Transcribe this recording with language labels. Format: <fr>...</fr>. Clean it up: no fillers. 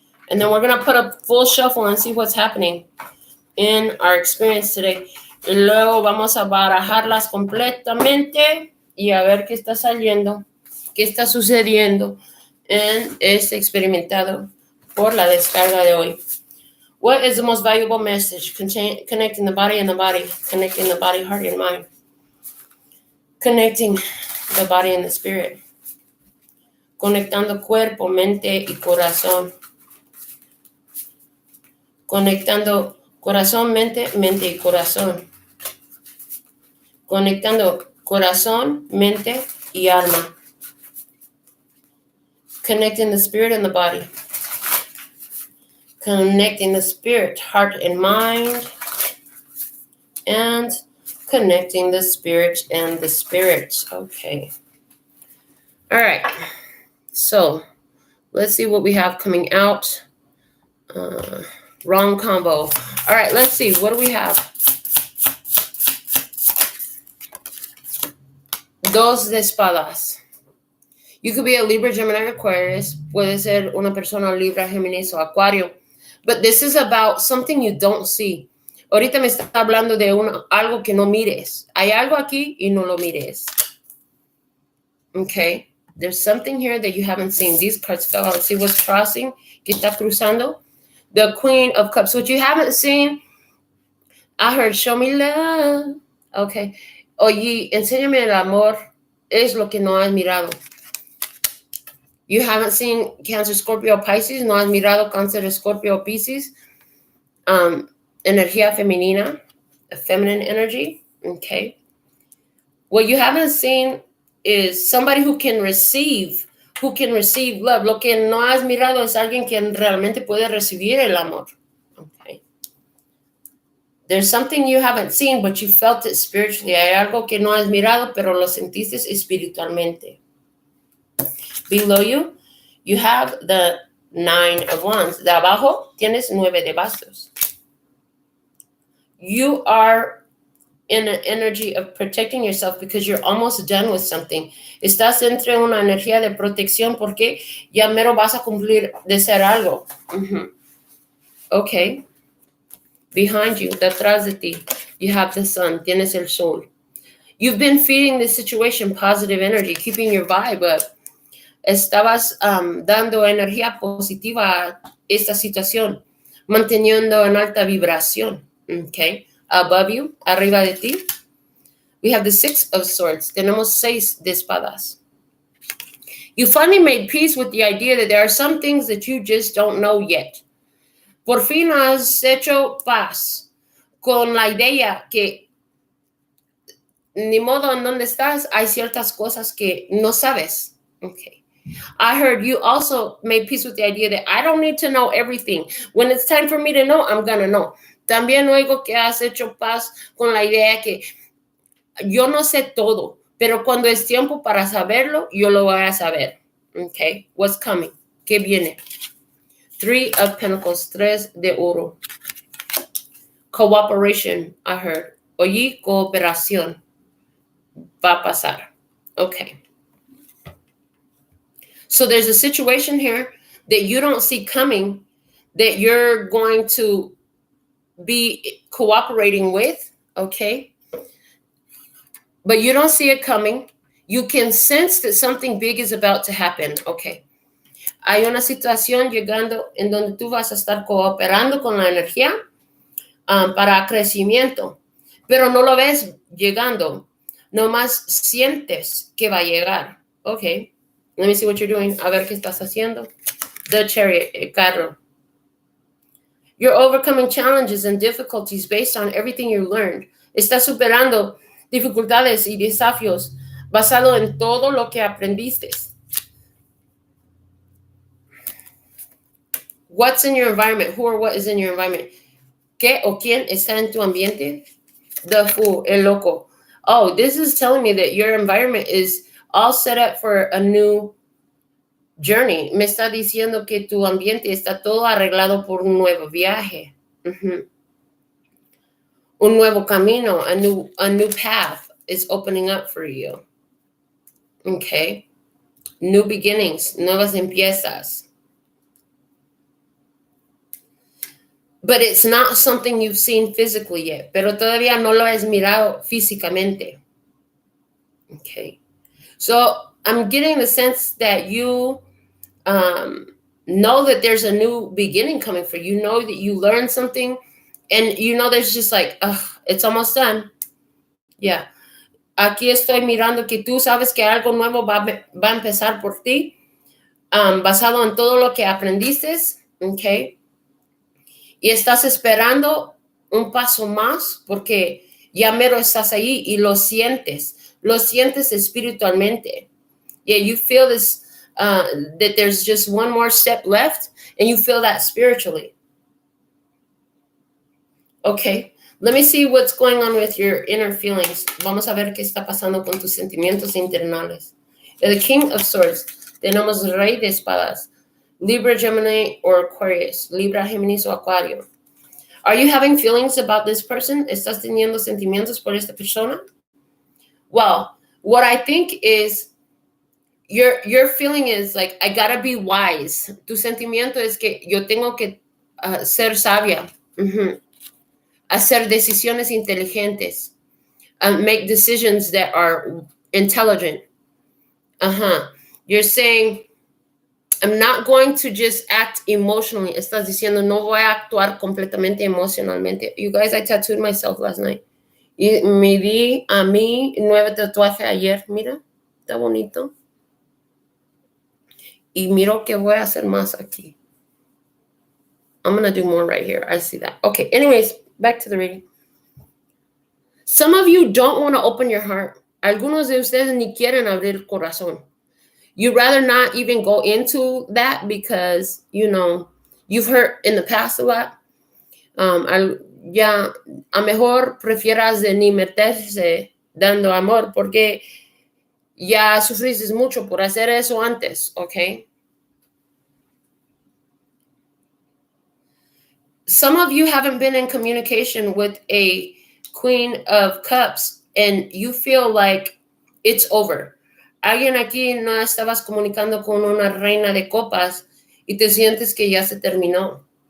<en>And then we're going to put a full shuffle and see what's happening in our experience today.</en> <es>Y luego vamos a barajarlas completamente y a ver qué está saliendo, qué está sucediendo en este experimentado por la descarga de hoy.</es> <en>What is the most valuable message? Connecting the body and the body. Connecting the body, heart, and mind. Connecting the body and the spirit.</en> <es>Conectando cuerpo, mente y corazón. Conectando corazón, mente y corazón. Conectando corazón, mente y alma.</es> <en>Connecting the spirit and the body. Connecting the spirit, heart, and mind. And connecting the spirit and the spirit. Okay. All right. So let's see what we have coming out. Wrong combo. All right, let's see. What do we have?</en> <es>Dos de espadas.</es> <en>You could be a Libra, Gemini, Aquarius.</en> <es>Puede ser una persona Libra, Géminis o Acuario.</es> <en>But this is about something you don't see.</en> <es>Ahorita me está hablando de algo que no mires. Hay algo aquí y no lo mires.</es> <en>Okay. There's something here that you haven't seen. These cards fell out. See what's crossing?</en> <es>¿Qué está cruzando?</es> <en>The Queen of Cups. What you haven't seen, I heard, show me love. Okay.</en> <es>Oye, enséñame el amor. Es lo que no has mirado.</es> <en>You haven't seen Cancer, Scorpio, Pisces.</en> <es>No has mirado Cáncer, Scorpio, Pisces. Energía femenina.</es> <en>Feminine energy. Okay. What you haven't seen is somebody who can receive love.</en> <es>Lo que no has mirado es alguien que realmente puede recibir el amor.</es> <en>Okay. There's something you haven't seen, but you felt it spiritually.</en> <es>Hay algo que no has mirado, pero lo sentiste espiritualmente.</es> <en>Below you, you have the 9 of Wands.</en> <es>De abajo tienes 9 de bastos.</es> <en>You are in an energy of protecting yourself because you're almost done with something.</en> <es>Estás entre una energía de protección porque ya mero vas a cumplir de ser algo.</es> <en>Okay. Behind you,</en> <es>detrás de ti,</es> <en>you have the sun.</en> <es>Tienes el sol.</es> <en>You've been feeding this situation positive energy, keeping your vibe up.</en> <es>Estabas dando energía positiva a esta situación, manteniendo en alta vibración.</es> <en>Okay. Above you, arriba de ti, we have the 6 of Swords.</en> <es>Tenemos 6 de espadas.</es> <en>You finally made peace with the idea that there are some things that you just don't know yet.</en> <es>Por fin has hecho paz con la idea que ni modo en donde estás, hay ciertas cosas que no sabes.</es> <en>Okay. I heard you also made peace with the idea that I don't need to know everything. When it's time for me to know, I'm gonna know.</en> <es>También oigo que has hecho paz con la idea que yo no sé todo, pero cuando es tiempo para saberlo, yo lo voy a saber.</es> <en>Okay, what's coming?</en> <es>¿Qué viene?</es> <en>3 of Pentacles,</en> <es>3 de oro.</es> <en>Cooperation, I heard.</en> <es>Oye, cooperación. Va a pasar. Okay.</es> <en>So there's a situation here that you don't see coming that you're going to be cooperating with, okay? But you don't see it coming. You can sense that something big is about to happen, okay?</en> <es>Hay una situación llegando en donde tú vas a estar cooperando con la energía para crecimiento, pero no lo ves llegando. Nomás sientes que va a llegar, okay?</es> <en>Let me see what you're doing.</en> <es>A ver qué estás haciendo.</es> <en>The Chariot,</en> <es>el carro.</es> <en>You're overcoming challenges and difficulties based on everything you learned.</en> <es>Estás superando dificultades y desafíos basado en todo lo que aprendiste.</es> <en>What's in your environment? Who or what is in your environment?</en> <es>¿Qué o quién está en tu ambiente?</es> <en>The Fool,</en> <es>el loco.</es> <en>Oh, this is telling me that your environment is all set up for a new journey.</en> <es>Me está diciendo que tu ambiente está todo arreglado por un nuevo viaje. Un nuevo camino,</es> <en>a new path is opening up for you. Okay. New beginnings,</en> <es>nuevas empiezas.</es> <en>But it's not something you've seen physically yet.</en> <es>Pero todavía no lo has mirado físicamente.</es> <en>Okay. So I'm getting the sense that you know that there's a new beginning coming for you. You know that you learned something, and you know there's just like, it's almost done. Yeah.</en> <es>Aquí estoy mirando que tú sabes que algo nuevo va a empezar por ti, basado en todo lo que aprendiste, okay? Y estás esperando un paso más porque ya mero estás ahí y lo sientes espiritualmente.</es> <en>Yeah, you feel this, that there's just one more step left, and you feel that spiritually. Okay, Let me see what's going on with your inner feelings.</en> <es>Vamos a ver qué está pasando con tus sentimientos internales.</es> <en>The King of Swords.</en> <es>Tenemos Rey de Espadas.</es> <en>Libra, Gemini, or Aquarius.</en> <es>Libra, Géminis o Acuario.</es> <en>Are you having feelings about this person?</en> <es>¿Estás teniendo sentimientos por esta persona?</es> <en>Well, what I think is your feeling is like, I gotta be wise.</en> <es>Tu sentimiento es que yo tengo que ser sabia. Hacer decisiones inteligentes.</es> <en>Make decisions that are intelligent. You're saying, I'm not going to just act emotionally.</en> <es>Estás diciendo, no voy a actuar completamente emocionalmente.</es> <en>You guys, I tattooed myself last night.</en> <es>Y me di a mí 9 tatuajes ayer. Mira, está bonito. Y miro que voy a hacer más aquí.</es> <en>I'm going to do more right here. I see that. Okay, anyways, back to the reading. Some of you don't want to open your heart.</en> <es>Algunos de ustedes ni quieren abrir el corazón.</es> <en>You'd rather not even go into that because, you've hurt in the past a lot.</en> <es>Ya, a mejor prefieras de ni meterse dando amor porque ya sufriste mucho por hacer eso antes, ¿ok?</es> <en>Some of you haven't been in communication with a Queen of Cups and you feel like it's over.</en> <es>Alguien aquí no estabas comunicando con una reina de copas y te sientes que ya se terminó.</es>